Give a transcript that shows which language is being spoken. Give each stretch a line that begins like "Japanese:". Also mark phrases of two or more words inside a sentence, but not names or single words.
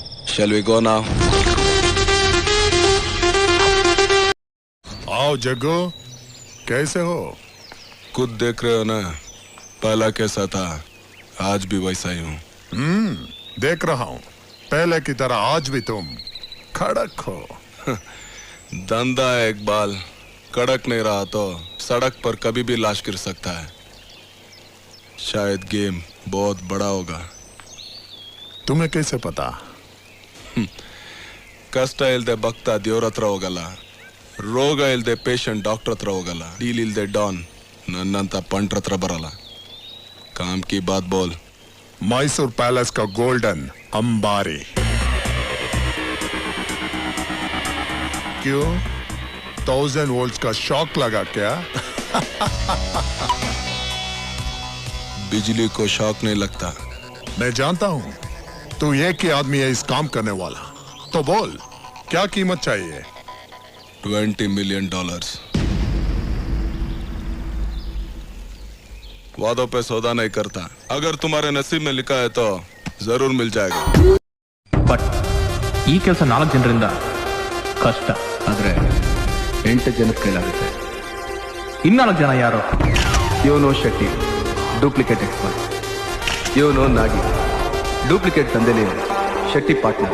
English: Shall we go now?
Hindi: आओ जग्गू, कैसे हो? खुद देख रहे हो ना, पहला कैसा था, आज भी वैसा ही हूँ। देख रहा हूँ। पहले की तरह आज भी तुम कड़क हो। धंधा है इकबाल, कड़क नहीं रहा तो सड़क पर कभी भी लाश गिर सकता है। शायद गेम बहुत बड़ा होगा। तुम्हें कैसे पता?
Kannada: ಕಷ್ಟ ಇಲ್ದೆ ಭಕ್ತ ದೇವ್ರ ಹತ್ರ ಹೋಗಲ್ಲ, ರೋಗ ಇಲ್ದೆ ಪೇಷಂಟ್ ಡಾಕ್ಟರ್ ಹತ್ರ ಹೋಗಲ್ಲ, ಡೀಲ್ ಇಲ್ದೆ ಡಾನ್ ನನ್ನಂತ पंटर ಹತ್ರ ಬರಲ್ಲ.
Hindi: काम की बात बोल. मैसूर पैलेस का गोल्डन अंबारी। क्यों? 1000 वोल्ट्स का शॉक लगा क्या? बिजली को शॉक नहीं लगता। मैं जानता हूँ तू एक ही आदमी है इस काम करने वाला। तो बोल, क्या कीमत चाहिए? $20 million। वादों पे सौदा नहीं करता, अगर तुम्हारे नसीब में लिखा है तो जरूर मिल जाएगा।
Kannada: ಬಟ್ ಈ ಕೆಲಸ 4 ಜನರಿಂದ ಕಷ್ಟ, ಆದರೆ 8 ಜನದ ಕೈಲಾಗುತ್ತೆ. ಇನ್ನಾಲ್ಕು ಜನ ಯಾರು? ಇವನು ಶೆಟ್ಟಿ,
English: duplicate expert.
Kannada: ಇವನು ನಾಗಿ, ಡೂಪ್ಲಿಕೇಟ್ ದಂಧೆಲಿ ಶೆಟ್ಟಿ ಪಾರ್ಟ್ನರ್.